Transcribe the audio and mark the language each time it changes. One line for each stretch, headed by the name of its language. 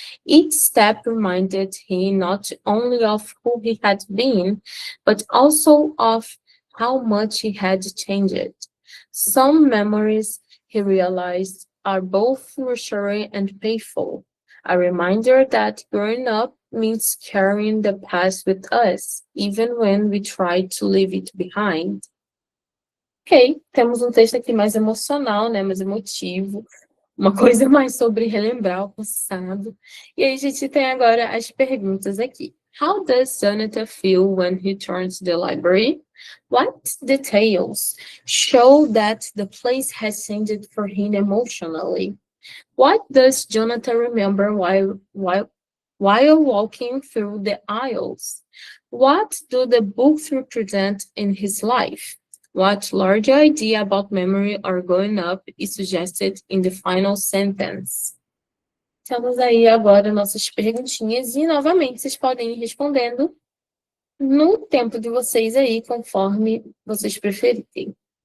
English: Each step reminded him not only of who he had been, but also of how much he had changed. Some memories, he realized, are both reassuring and painful. A reminder that growing up means carrying the past with us, even when we try to leave it behind.
Portuguese: Ok, temos um texto aqui mais emocional, né, mais emotivo, uma coisa mais sobre relembrar o passado. E aí a gente tem agora as perguntas aqui.
English: How does Jonathan feel when he turns to the library? What details show that the place has changed for him emotionally? What does Jonathan remember while walking through the aisles? What do the books represent in his life? What larger idea about memory or growing up is suggested in the final sentence?
Portuguese: Temos aí agora nossas perguntinhas e, novamente, vocês podem ir respondendo no tempo de vocês aí, conforme vocês preferirem.